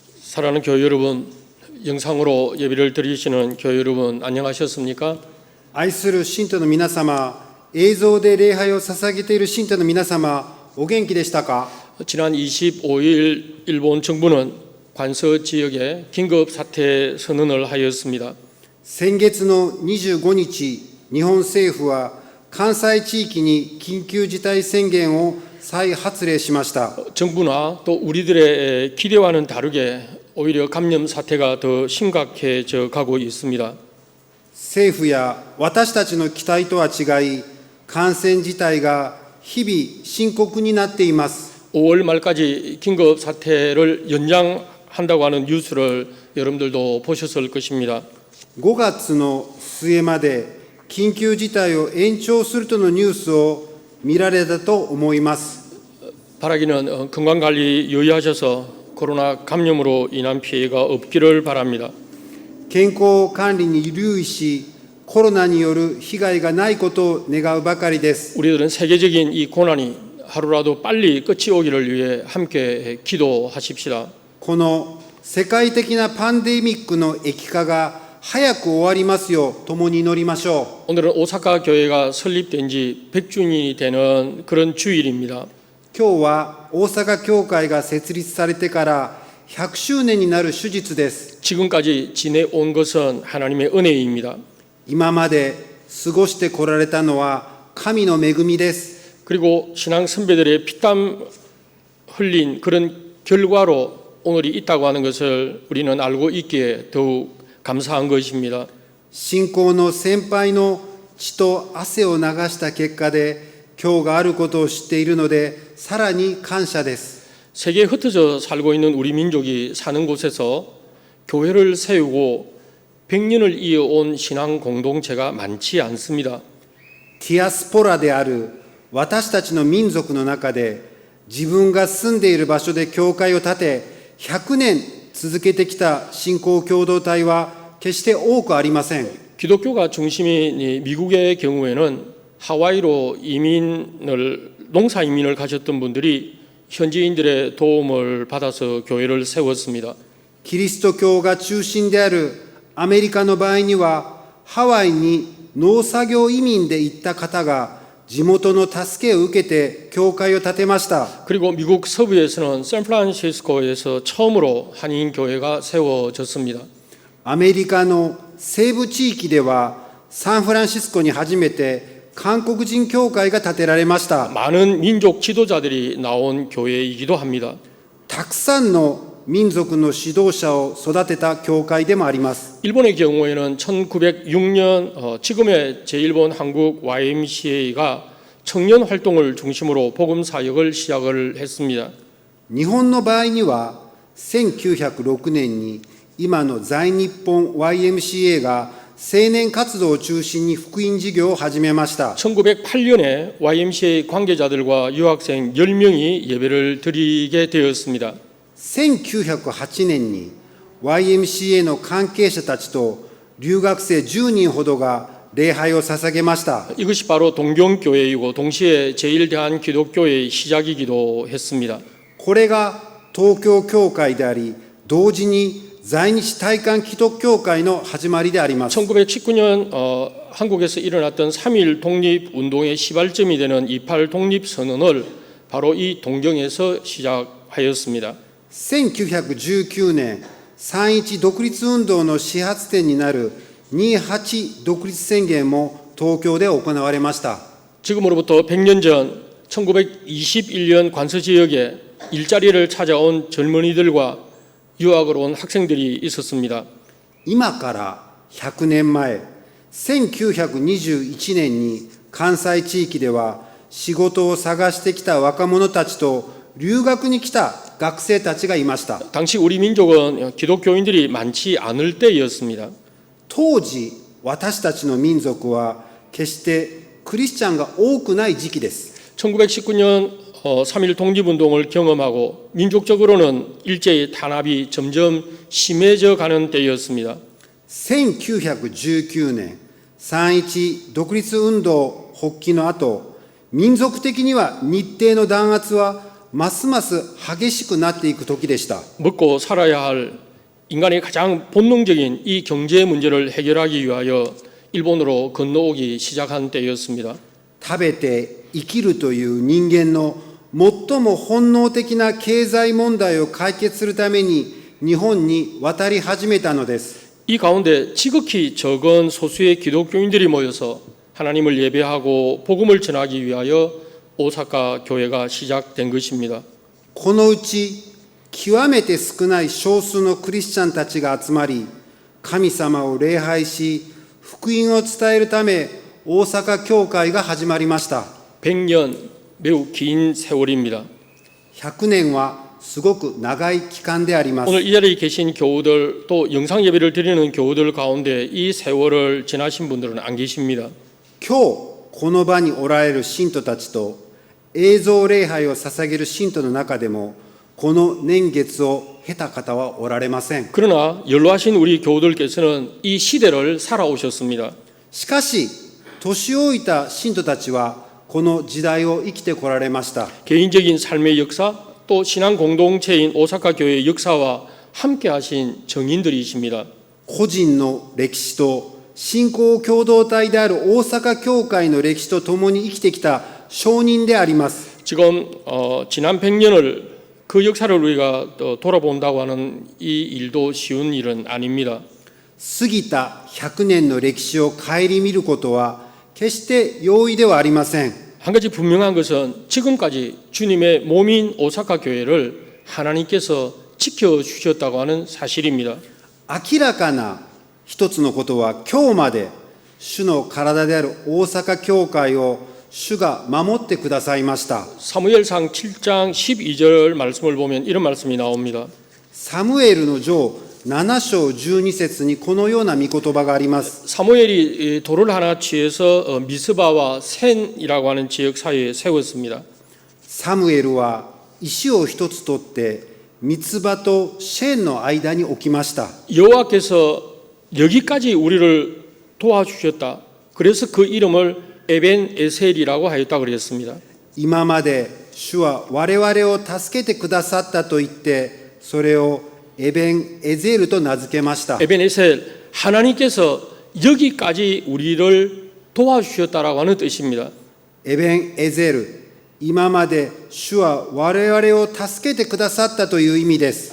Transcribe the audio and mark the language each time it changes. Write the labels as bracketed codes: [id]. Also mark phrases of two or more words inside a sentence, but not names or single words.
[ko] 사랑하는 교회 여러분, 영상으로 예배를 드리시는 교회 여러분 안녕하셨습니까? [ja] 愛する信徒の皆様、映像で礼拝を捧げている信徒の皆様、お元気でしたか？ [ko] 지난 25일 일본 정부는 관서 지역에 긴급 사태 선언을 하였습니다. [ja] 先月の25日、日本政府は関西地域に緊急事態宣言を再発令しました。 [ko] 정부나 또 우리들의 기대와는 다르게 오히려 감염 사태가 더 심각해져 가고 있습니다. [ja] 政府や私たちの期待とは違い、感染自体が日々深刻になっています。 [ko] 5월 말까지 긴급 사태를 연장한다고 하는 뉴스를 여러분들도 보셨을 것입니다. [ja] 5 月の末まで緊急事態を延長するとのニュースを見られたと思います。 [ko] 바라기는 건강관리 유의하셔서 코로나 감염으로 인한 피해가 없기를 바랍니다. [ja] 健康管理に留意し、コロナによる被害がないことを願うばかりです。 [ko] 우리들은 세계적인 이 고난이 하루라도 빨리 끝이 오기를 위해 함께 기도하십시다. [ja] この世界的なパンデミックの疫化が早く終わりますよう共に祈りましょ [ko] 오늘은 오사카 교회가 설립된 지 100주년이 되는 그런 주일입니다. [ja] う。今日は大阪教会が設立されてから100周年になる手術です。 [ko] 지금까지 지내온 것은 하나님의 은혜입니다. [ja] 今まで過ごしてこられたのは神の恵みです。 [ko] 그리고 신앙 선배들의 피땀 흘린 그런 결과로 오늘이 있다고 하는 것을 우리는 알고 있기에 더욱 감사한 것입니다. [ja] 信仰の先輩の血と汗を流した結果で今日があることを知っているのでさらに感謝です。 [ko] 세계에 흩어져 살고 있는 우리 민족이 사는 곳에서 교회를 세우고 100년을 이어온 신앙 공동체가 많지 않습니다. [ja] ディアスポラである私たちの民族の中で自分が住んでいる場所で教会を建て100年続けてきた信仰共同体は決して多くありません。 [ko] 기독교가 중심인 미국의 경우에는 하와이로 농사 이민을 가셨던 분들이 현지인들의 도움을 받아서 교회를 세웠습니다. [ja] キリスト教が中心であるアメリカの場合にはハワイに農作業移民で行った方が地元の助けを受けて教会を建てました。 [ko] 그리고 미국 서부에서는 샌프란시스코에서 처음으로 한인 교회가 세워졌습니다. [ja] アメリカの西部地域ではサンフランシスコに初めて韓国人教会が建てられました。 [ko] 많은 민족 지도자들이 나온 교회이기도 합니다. [ja] たくさんの民族の指導者を育てた教会でもあります。 [ko] 일본의 경우에는 1906년 지금의 제1본 한국 YMCA가 청년 활동을 중심으로 복음 사역을 시작을 했습니다. [ja] 日本の場合には1906年に今の在日本 YMCA が青年活動を中心に福音事業を始めました。 [ko] 1908년에 YMCA 관계자들과 유학생 10명이 예배를 드리게 되었습니다. [ja] 1908 年に YMCA の関係者たちと留学生10人ほどが礼拝を捧げました。 [ko] 이것이 바로 동경교회이고 동시에 제1대한기독교회의 시작이기도 했습니다. [ja] これが東京教会であり、同時に在日台韓基督教会の始まりであります。 [ko] 1919년 한국에서 일어났던 3.1 독립운동의 시발점이 되는 28 독립선언을 바로 이 동경에서 시작하였습니다. [ja] 1919 年、3.1独立運動の始発点になる2.8独立宣言も東京で行われました。 [ko] 지금으로부터 100년 전 1921년 관서지역에 일자리를 찾아온 젊은이들과 유학을 온 학생들이 있었습니다. [ja] 今から100年前、1921年に関西地域では仕事を探してきた若者たちと留学に来た学生たちがいました。 [ko] 당시 우리 민족은 기독교인들이 많지 않을 때였습니다. [ja] 当時、私たちの民族は決してクリスチャンが多くない時期です。 [ko] 1919년 3.1 독립운동을 경험하고 민족적으로는 일제의 탄압이 점점 심해져 가는 때였습니다. [ja] 1919 年、3.1独立運動発起の後、民族的には日程の弾圧はますます激しくなっていく時でした。 [ko] 먹고 살아야 할 인간의 가장 본능적인 이 경제 문제를 해결하기 위하여 일본으로 건너오기 시작한 때였습니다. [ja] 食べて生きるという人間の最も本能的な経済問題を解決するために日本に渡り始めたのです。 [ko] 이 가운데 지극히 적은 소수의 기독교인들이 모여서 하나님을 예배하고 복음을 전하기 위하여 오사카 교회가 시작된 것입니다. [ja] このうち極めて少ない少数のクリスチャンたちが集まり、神様を礼拝し、福音を伝えるため大阪教会が始まりました。 [ko] 100년 매우 긴 세월입니다. [ja] 100 年はすごく長い期間であります。 [ko] 오늘 이 자리에 계신 교우들 또 영상 예배를 드리는 교우들 가운데 이 세월을 지나신 분들은 안 계십니다. [ja] 今日この場におられる信徒たちと映像礼拝を捧げる信徒の中でもこの年月を経た方はおられません。 [ko] 그러나 연로하신 우리 교우들께서는 이 시대를 살아오셨습니다. [ja] しかし年老いた信徒たちはこの時代を生きてこられました。 [ko] 개인적인 삶의 역사 또 신앙 공동체인 오사카 교회의 역사와 함께 하신 정인들이십니다. [ja] 個人の歴史と信仰共同体である大阪教会の歴史とともに生きてきた証人であります。 [ko] 지금 지난 100년을 그 역사를 우리가 돌아본다고 하는 이 일도 쉬운 일은 아닙니다. [ja] 過ぎた100年の歴史を顧みることは決して容易ではありません。 [ko] 한 가지 분명한 것은 지금까지 주님의 몸인 오사카 교회를 하나님께서 지켜주셨다고 하는 사실입니다. [ja] 明らかな一つのことは今日まで主の体である大阪教会を主が守ってくださいました。 [ko] 사무엘상 7장 12절 말씀을 보면 이런 말씀이 나옵니다. [ja] サムエルの上7章12節にこのような御言葉があります。 [ko] 사무엘이 돌을 하나 취해서 미스바와 센이라고 하는 지역 사이에 세웠습니다. [ja] サムエルは石を一つ取ってミツバとシェンの間に置きました。 [ko] 여호와께서 여기까지 우리를 도와주셨다. 그래서 그 이름을 에벤 에셀이라고 하였다 그랬습니다. [ja] 今まで主は我々を助けてくださったと言ってそれをエベンエゼルと名付けました。 [ko] 에벤 에셀 하나님께서 여기까지 우리를 도와주셨다라고 하는 뜻입니다. [ja] エベンエゼル、今まで主は我々を助けてくださったという意味です。